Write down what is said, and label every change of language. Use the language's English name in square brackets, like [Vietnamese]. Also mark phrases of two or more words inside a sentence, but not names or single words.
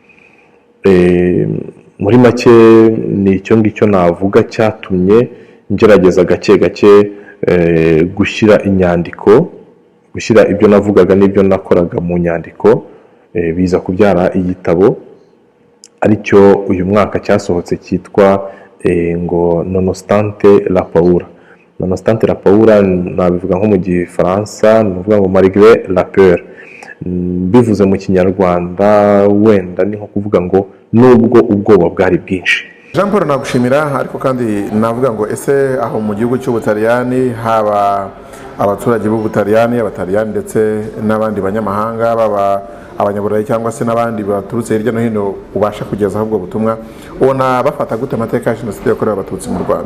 [Kinyarwanda] Muri make ni icyo ngicyo navuga cyatumye ngerageza gake gake gushyira inyandiko, gushyira ibyo navugaga n'ibyo nakoraga mu nyandiko, biza kubyara igitabo aricyo uyu mwaka cyasohotse cyitwa ngo [Italian] Nonostante la paura. Nonostante la paura [Kinyarwanda] nabivuga nko mu Gifaransa, nuvuga ngo [French] malgré la peur. [Kinyarwanda] Bivuze mu Kinyarwanda wenda ni nko kuvuga ngo nubwo ubwoba bwari bwinshi. Jean Paul, nagushimira, ariko kandi navuga ngo ese aho mu gihugu cy'Ubutaliyani haba abaturage b'Ubutaliyani, Abataliyani ndetse n'abandi banyamahanga, baba abanyaburayi cyangwa se n'abandi baturutse hirya no hino ubasha kugezaho ubwo butumwa, ubona bafata gute amateka ya jenoside yakorewe Abatutsi mu Rwanda?